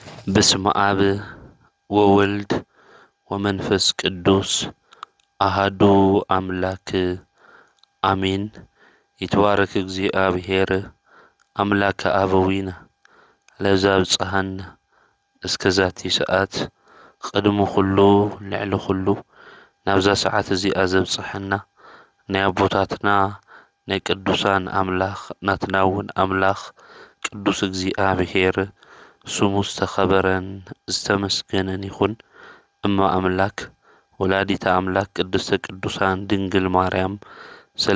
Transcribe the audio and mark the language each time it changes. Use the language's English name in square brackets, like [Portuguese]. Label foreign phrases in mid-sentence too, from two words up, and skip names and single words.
[Geez] በስመ አብ ወወልድ ወመንፈስ ቅዱስ አሃዱ አምላክ አሜን። ይትባረክ እግዚአብሔር አምላከ አበዊነ ለዘብጽሐነ እስከዛቲ ሰዓት [Tigrinya] ቅድሚ ኩሉ ልዕሊ ኩሉ ናብዛ ሰዓት እዚኣ ዘብጽሐና ናይ አቦታትና ናይ ቅዱሳን አምላኽ ናትና እውን አምላኽ ቅዱስ እግዚአብሔር ስሙ ዝተኸበረን ዝተመስገነን ይኹን። [Geez] እማ አምላክ ወላዲተ አምላክ ቅድስተ ቅዱሳን ድንግል ማርያም [Tigrinya] ስለ